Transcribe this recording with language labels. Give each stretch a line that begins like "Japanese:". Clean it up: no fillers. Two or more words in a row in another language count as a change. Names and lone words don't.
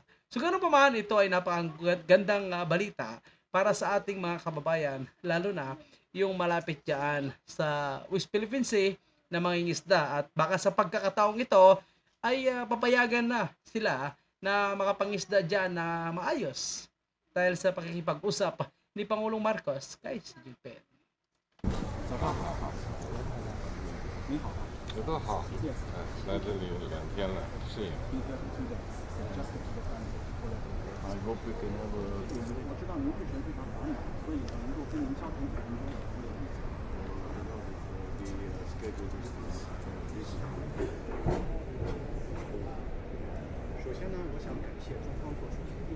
Filipino: So, gano'n pa man, ito ay napakagandang balita para sa ating mga kababayan, lalo na yung malapit dyan sa West Philippine Sea, na mangingisda at baka sa pagkakataong ito ay papayagan na sila na makapangisda dyan na maayos dahil sa pakikipag-usap ni Pangulong Marcos kay Xi Jinping.
Chinese: 早上好，你好，知道好，来这里有2天了，适应。
English: I hope we can have a.
Chinese: 我知道您日程非常繁忙，所以能够跟您交通5分钟。首先呢，我想感谢中方做出决定。